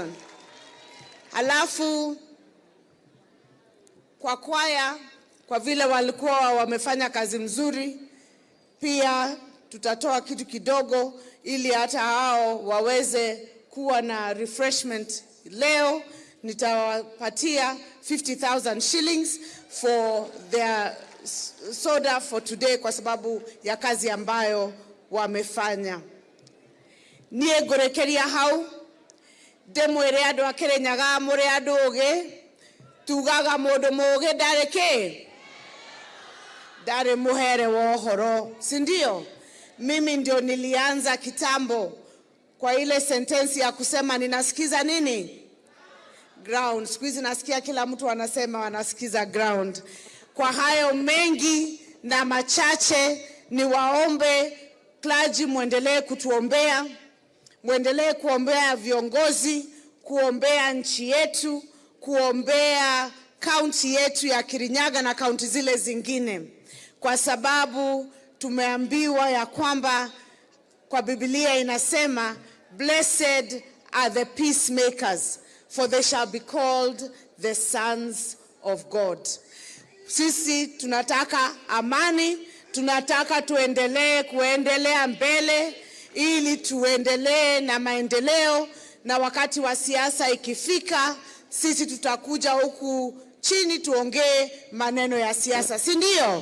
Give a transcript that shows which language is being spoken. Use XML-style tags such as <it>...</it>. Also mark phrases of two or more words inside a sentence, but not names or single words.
<sw>Halafu kwa kwaya, kwa vile walikuwa wamefanya kazi mzuri, pia tutatoa kitu kidogo ili hata hao waweze kuwa na refreshment. Leo nitawapatia 50,000</sw> <en>shillings for their soda for today</en> <sw>kwa sababu ya kazi ambayo wamefanya.</sw> <ki>Nie ngorekeria hau demwere andu a Kirinyaga muri andu ugi tugaga mundu mugi ndareke dare muhere wohoro,</ki> <sw>si ndio? Mimi ndio nilianza kitambo kwa ile sentensi ya kusema ninasikiza nini? Ground. Siku hizi nasikia kila mtu anasema wanasikiza ground. Kwa hayo mengi na machache, ni waombe clergy muendelee kutuombea, muendelee kuombea viongozi, kuombea nchi yetu, kuombea kaunti yetu ya Kirinyaga na kaunti zile zingine, kwa sababu tumeambiwa ya kwamba kwa Biblia inasema</sw> <en>blessed are the peacemakers for they shall be called the sons of God.</en> <sw>Sisi tunataka amani, tunataka kuendelea mbele ili tuendelee na maendeleo, na wakati wa siasa ikifika sisi tutakuja huku chini tuongee maneno ya siasa, si ndio?</sw>